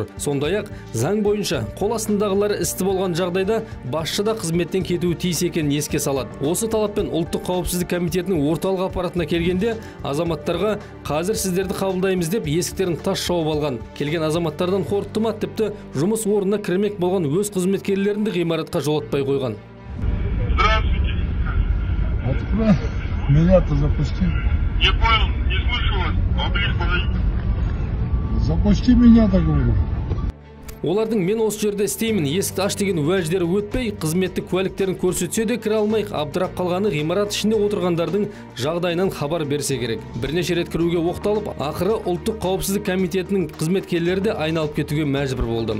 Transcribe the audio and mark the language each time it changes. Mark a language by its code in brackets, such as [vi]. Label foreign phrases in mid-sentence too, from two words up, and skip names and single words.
[kk] Сондай-ақ, заң бойынша қол астындағылары істі болған жағдайда басшы да қызметтен кетуі тиіс екенін еске салады. Осы талаппен ұлттық қауіпсіздік комитетінің орталық аппаратына келгенде, азаматтарға қазір сіздерді қабылдаймыз деп есіктерін тас жауып алған. Келген азаматтардан қорқытты ма, тіпті жұмыс орнына кірмек болған өз қызметкерлерін ғимаратқа жолатпай қойған. [ru] Меня-то запусти. Не понял, не слышу вас. Поближе подойдите. Запусти меня-то, говорю. [kk] Олардың мен осы жерде істеймін, есікті аш деген уәждері өтпей, қызметтік куәліктерін көрсетсе де кіре алмай, абдырап қалғаны ғимарат ішінде отырғандардың жағдайынан хабар берсе керек. Бірнеше рет кіруге оқталып, ақыры ұлттық қауіпсіздік комитетінің қызметкерлері де айналып кетуге мәжбүр болды.